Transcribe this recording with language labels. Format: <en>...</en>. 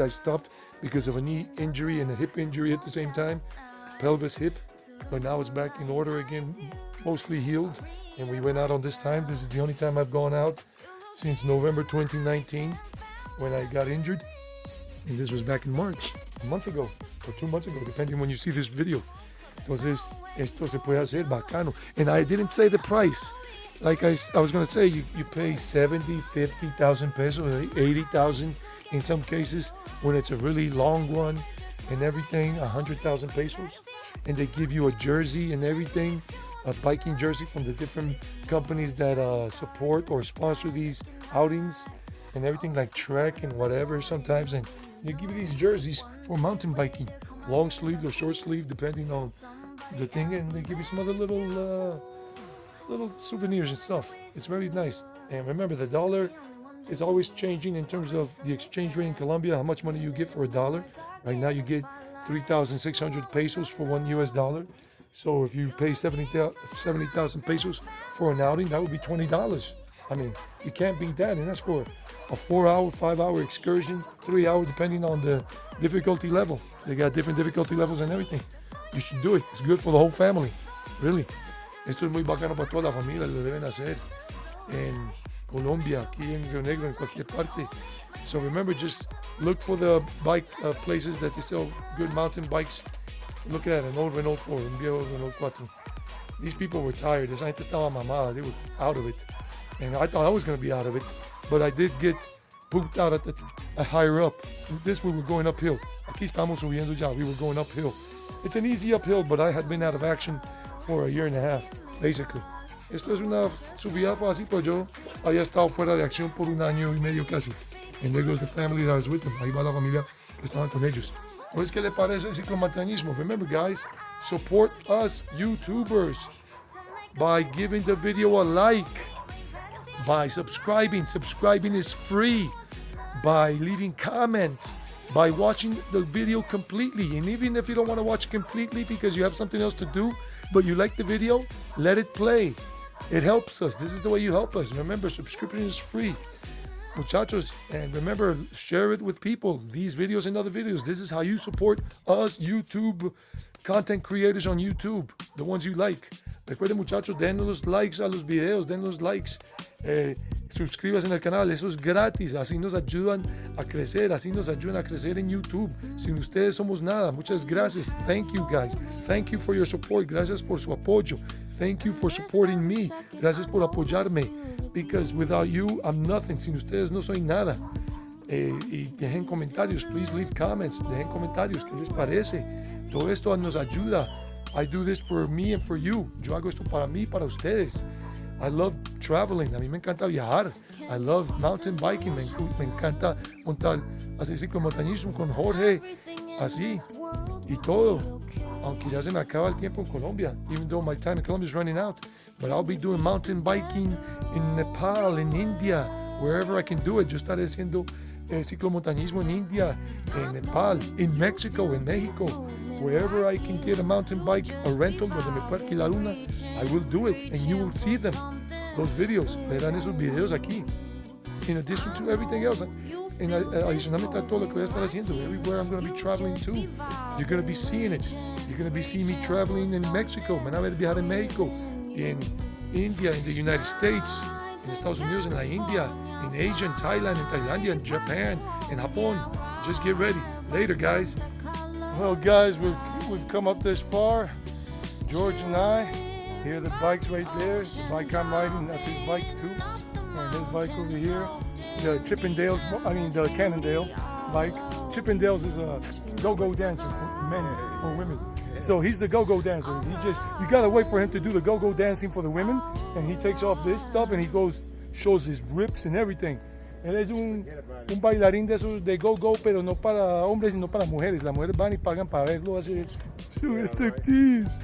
<en>I stopped because of a knee injury and a hip injury at the same time, pelvis hip, but now it's back in order again, mostly healed. And we went out on this time. This is the only time I've gone out since November 2019 when I got injured. And this was back in March, a month ago, or 2 months ago, depending when you see this video.</en> <es>Entonces, esto se puede hacer bacano.</es> <en>And I didn't say the price. Like I was going to say, you pay 70, 50,000 pesos, 80,000 in some cases when it's a really long one and everything, 100,000 pesos. And they give you a jersey and everything, a biking jersey from the different companies that support or sponsor these outings and everything, like Trek and whatever sometimes. And they give you these jerseys for mountain biking, long sleeve or short sleeve, depending on the thing. And they give you some other little souvenirs and stuff. It's very nice. And remember, the dollar is always changing in terms of the exchange rate in Colombia, how much money you get for a dollar. Right now you get 3,600 pesos for $1 US. So if you pay 70,000 pesos for an outing, that would be $20. I mean, you can't beat that, and that's for a 4-hour, 5-hour excursion, 3 hour, depending on the difficulty level. They got different difficulty levels and everything. You should do it. It's good for the whole family, really.</en> <es>Esto es muy bacano para toda la familia, lo deben hacer en Colombia, aquí en Rionegro, en cualquier parte.</es> <en>So remember, just look for the bike places that they sell good mountain bikes. Look at an old Renault 4,</en> <es>un viejo Renault 4.</es> <en>These people were tired.</en> <es>Esa gente estaba mamada.</es> <en>They were out of it. And I thought I was going to be out of it. But I did get pooped out at higher up. This we were going uphill.</en> <es>Aquí estamos subiendo ya.</es> <en>We were going uphill. It's an easy uphill, but I had been out of action for a year and a half, basically.</en> <es>Esto es una subida fácil, pues yo había estado fuera de acción por 1 año y medio casi.</es> <en>And there goes the family that was with them.</en> <es>Ahí va la familia que estaban con ellos. Pues, ¿qué le parece el ciclomontañismo?</es> <en>Remember, guys, support us YouTubers by giving the video a like, by subscribing. Subscribing is free. By leaving comments, by watching the video completely. And even if you don't want to watch it completely because you have something else to do, but you like the video, let it play. It helps us. This is the way you help us. Remember, subscription is free. Muchachos, and remember, share it with people. These videos and other videos. This is how you support us YouTube content creators on YouTube, the ones you like.</en> <es>Recuerden, muchachos, denos los likes a los videos, denos los likes. Suscríbanse en el canal, eso es gratis. Así nos ayudan a crecer, en YouTube. Sin ustedes somos nada. Muchas gracias.</es> <en>Thank you, guys. Thank you for your support.</en> <es>Gracias por su apoyo.</es> <en>Thank you for supporting me.</en> <es>Gracias por apoyarme.</es> <en>Because without you, I'm nothing.</en> <es>Sin ustedes no soy nada. Y dejen comentarios.</es> <en>Please leave comments.</en> <es>Dejen comentarios. ¿Qué les parece? Todo esto nos ayuda.</es> <en>I do this for me and for you.</en> <es>Yo hago esto para mí y para ustedes.</es> <en>I love traveling.</en> <es>A mí me encanta viajar.</es> <en>I love mountain biking.</en> <es>Me encanta montar, hacer ciclomontañismo con Jorge. Así. Y todo. Aunque ya se me acaba el tiempo en Colombia.</es> <en>Even though my time in Colombia is running out. But I'll be doing mountain biking in Nepal, in India, wherever I can do it.</en> <es>Yo estaré haciendo ciclomontañismo en India, en Nepal, in Mexico, en México.</es> <en>Wherever I can get a mountain bike, a rental,</en> <es>donde me pueda alquilar una,</es> <en>I will do it. And you will see them. Those videos.</en> <es>Verán esos videos aquí.</es> <en>In addition to everything else.</en> <es>Adicionalmente a todo lo que voy a estar haciendo.</es> <en>Everywhere I'm going to be traveling to. You're going to be seeing it. You're going to be seeing me traveling in Mexico.</en> <es>Me van a ver viajar en México.</es> <en>In India, in the United States, in Estados Unidos, in la India, in Asia, in Thailand, in Thailandia, in Japan, in Japón. Just get ready. Later, guys. Well, guys, we've come up this far. George and I. Here, the bike's right there. The bike I'm riding, that's his bike too. And his bike over here. The the Cannondale bike. Chippendales is a go-go dancer for men, for women. So he's the go-go dancer. You gotta wait for him to do the go-go dancing for the women, and he takes off this stuff and he shows his rips and everything.</en> <es>Él es un bailarín de esos de go-go, pero no para hombres sino para mujeres. Las mujeres van y pagan para verlo hacer striptease.</es>